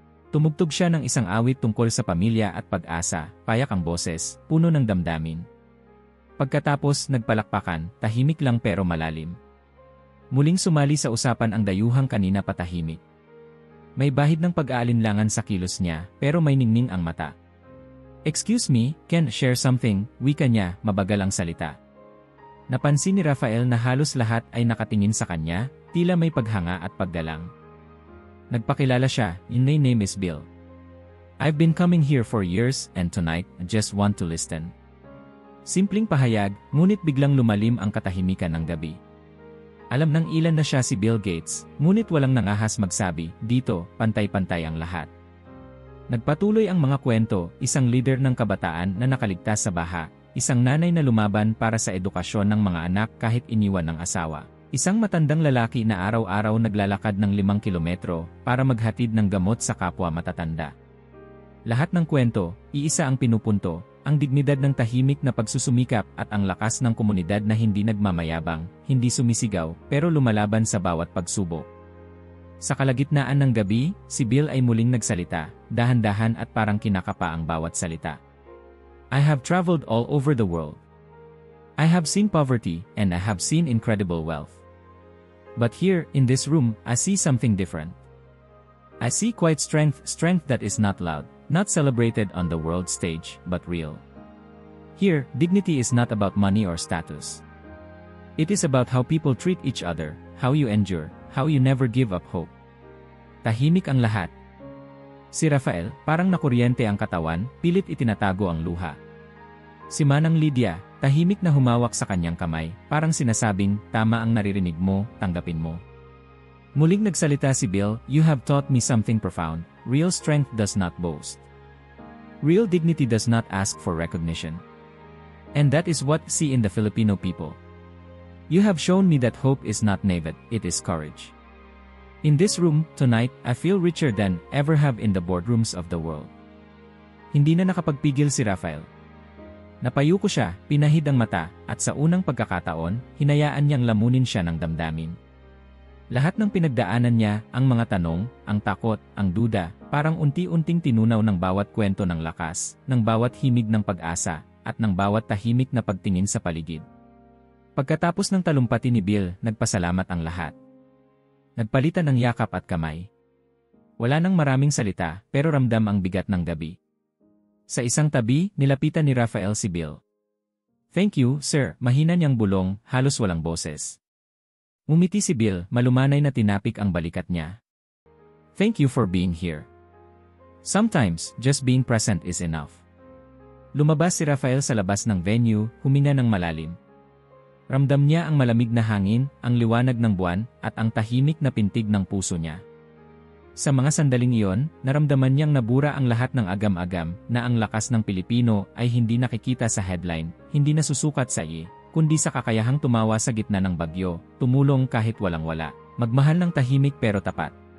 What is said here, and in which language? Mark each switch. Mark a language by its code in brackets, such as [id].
[tl] Tumugtog siya ng isang awit tungkol sa pamilya at pag-asa, payak ang boses, puno ng damdamin. Pagkatapos, nagpalakpakan, tahimik lang pero malalim. Muling sumali sa usapan ang dayuhang kanina patahimik. May bahid ng pag-aalinlangan sa kilos niya, pero may ningning ang mata. [en] Excuse me, can share something? [tl] Wika niya, mabagal ang salita. Napansin ni Rafael na halos lahat ay nakatingin sa kanya, tila may paghanga at paggalang. Nagpakilala siya, [en] my name is Bill. I've been coming here for years, and tonight, I just want to listen. [tl] Simpleng pahayag, ngunit biglang lumalim ang katahimikan ng gabi. Alam ng ilan na siya si Bill Gates, ngunit walang nangahas magsabi, dito, pantay-pantay ang lahat. Nagpatuloy ang mga kwento, isang leader ng kabataan na nakaligtas sa baha, isang nanay na lumaban para sa edukasyon ng mga anak kahit iniwan ng asawa, isang matandang lalaki na araw-araw naglalakad ng 5 kilometro para maghatid ng gamot sa kapwa matatanda. Lahat ng kwento, iisa ang pinupunto, ang dignidad ng tahimik na pagsusumikap at ang lakas ng komunidad na hindi nagmamayabang, hindi sumisigaw, pero lumalaban sa bawat pagsubok. Sa kalagitnaan ng gabi, si Bill ay muling nagsalita, dahan-dahan at parang kinakapa ang bawat salita. [en] I have traveled all over the world. I have seen poverty, and I have seen incredible wealth. But here, in this room, I see something different. I see quiet strength that is not loud. Not celebrated on the world stage, but real. Here, dignity is not about money or status. It is about how people treat each other, how you endure, how you never give up hope. [tl] Tahimik ang lahat. Si Rafael, parang nakuryente ang katawan, pilit itinatago ang luha. Si Manang Lydia, tahimik na humawak sa kanyang kamay, parang sinasabing, tama ang naririnig mo, tanggapin mo. Muling nagsalita si Bill, [en] you have taught me something profound. Real strength does not boast. Real dignity does not ask for recognition. And that is what I see in the Filipino people. You have shown me that hope is not naivete, it is courage. In this room, tonight, I feel richer than ever have in the boardrooms of the world. [tl] Hindi na nakapagpigil si Rafael. Napayuko siya, pinahid ang mata, at sa unang pagkakataon, hinayaan niyang lamunin siya ng damdamin. Lahat ng pinagdaanan niya, ang mga tanong, ang takot, ang duda, parang unti-unting tinunaw ng bawat kwento ng lakas, ng bawat himig ng pag-asa, at ng bawat tahimik na pagtingin sa paligid. Pagkatapos ng talumpati ni Bill, nagpasalamat ang lahat. Nagpalitan ng yakap at kamay. Wala nang maraming salita, pero ramdam ang bigat ng gabi. Sa isang tabi, nilapitan ni Rafael si Bill. [en] Thank you, sir, [tl] mahina niyang bulong, halos walang boses. Ngumiti si Bill, malumanay na tinapik ang balikat niya. [en] Thank you for being here. Sometimes, just being present is enough. [tl] Lumabas si Rafael sa labas ng venue, huminga ng malalim. Ramdam niya ang malamig na hangin, ang liwanag ng buwan, at ang tahimik na pintig ng puso niya. Sa mga sandaling iyon, naramdaman niyang nabura ang lahat ng agam-agam, na ang lakas ng Pilipino ay hindi nakikita sa headline, hindi nasusukat sa kundi sa kakayahang tumawa sa gitna ng bagyo, tumulong kahit walang-wala, magmahal ng tahimik pero tapat.